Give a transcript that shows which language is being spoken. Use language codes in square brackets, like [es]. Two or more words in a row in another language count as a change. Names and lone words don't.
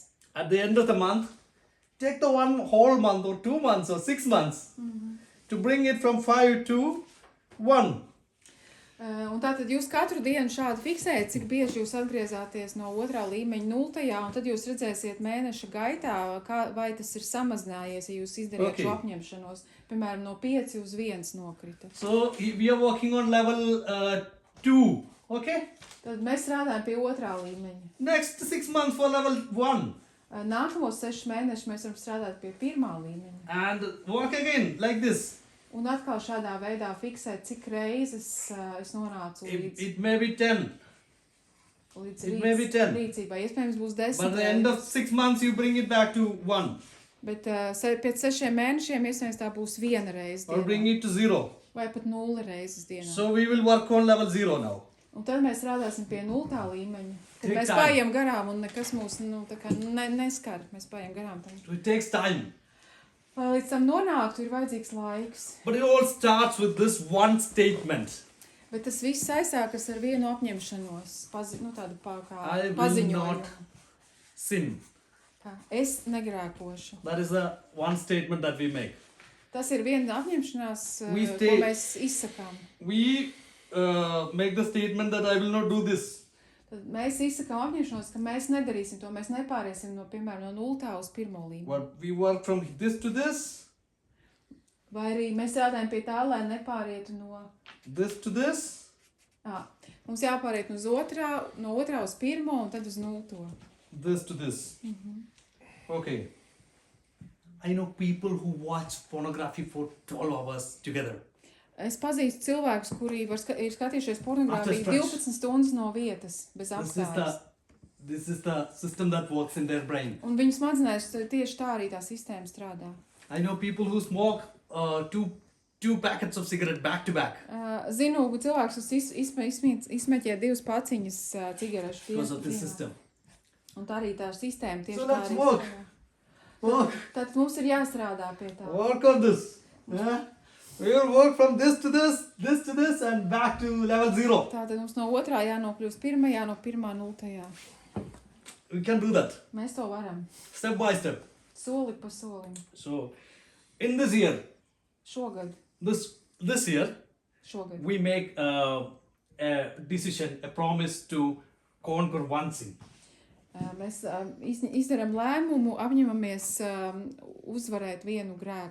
[en] At the end of the month, take the one whole month or 2 months or 6 months to bring it from 5 to 1. [lv] Un tātad jūs katru dienu šādi fiksējat, cik bieži jūs atgriezāties no otrā līmeņa 0. Un tad jūs redzēsiet mēneša gaitā, vai tas ir samazinājies, ja jūs izdarījāt [en] Okay. [lv] šo apņemšanos. Piemēram, no 5 uz 1 nokrita. [en] So we are working on level 2. Okay. [lv] Tad mēs strādājam pie otrā līmeņa. [en] Next 6 months for level 1. [lv] Nākamos 6 mēnešus mēs varam strādāt pie 1. līmeņa. [en] And work again like this. [lv] Un atkal šādā veidā fiksēt, cik reizes es nonācu [en] It may be 10. [lv] līdz [en] it may be 10. [lv] rīcībai. Iespējams, būs 10 [en] But at the end of [lv] reizes. [en] 6 months, you bring it back to 1 [lv] Bet pēc 6 mēnešiem iespējams tā būs 1 reize [en] or bring [lv] dienā. [en] it to 0. [lv] Vai pat 0 reizes dienā. [en] So we will work on level 0 now. [lv] Un tad mēs strādāsim pie 0. līmeņa. Kad [en] Take [lv] mēs [en] time. [lv] paejam garām un nekas mūs tā kā neskar. Mēs paejam garām tam. [en] So it takes time. [lv] Lai līdz tam nonāktu, ir vajadzīgs laiks. [en] But it all starts with this one statement. [lv] Bet tas viss aizsākas ar vienu apņemšanos. Tādu [en] I will [lv] paziņojumu. [en] not sin. [lv] Kā, es negrēkošu. [en] That is the one statement that we make. [lv] Tas ir viena apņemšanās, [en] We [lv] ko [en] stay- [lv] mēs izsakām. [en] We make the statement that I will not do this. [lv] Tad mēs izsakām apņemšanos, ka mēs nedarīsim to. Mēs nepāriesim no, piemēram, no 0. uz 1. līmeni. [en] But we work from this to this, [lv] Vai arī mēs strādājam pie tā, lai nepārietu no... [en] this to this, [lv] Mums jāpāriet no 2. uz 1. un tad uz 0. [en] this to this. Okay. I know people who watch pornography for 12 hours together. [lv] Es pazīstu cilvēkus, kuri ir skatījušies pornogrāfiju [en] After stretch. [lv] 12 stundas no vietas, bez apstājas. [en] This is the system that works in their brain. [lv] Un viņu smadzenēs tieši tā arī tā sistēma strādā. [en] I know people who smoke two packets of cigarette back to back [lv] Zinu, cilvēks, kas izmeķē 2 paciņas cigarešu [en] because of this [lv] dienā. [en] system. [lv] Un tā arī tā sistēma tieši [en] So [lv] tā [en] let's [lv] arī [en] work. [lv] strādā. [en] Work. [lv] Tad mums ir jāstrādā pie tā. [en] Work on this. Yeah? We will work from this to this, and back to level 0. [lv] Tātad mums no 2. jānokļūst 1. no 1. 0. [en] We can do that [lv] Mēs to varam. [en] step by step. [lv] Soli pa solim. [en] So, in this year, [lv] Šogad. [en] this year, [lv] Šogad. [en] we make a decision, a promise to conquer one sin. [lv] Mēs izdarām lēmumu, apņemamies uzvarēt vienu grēku.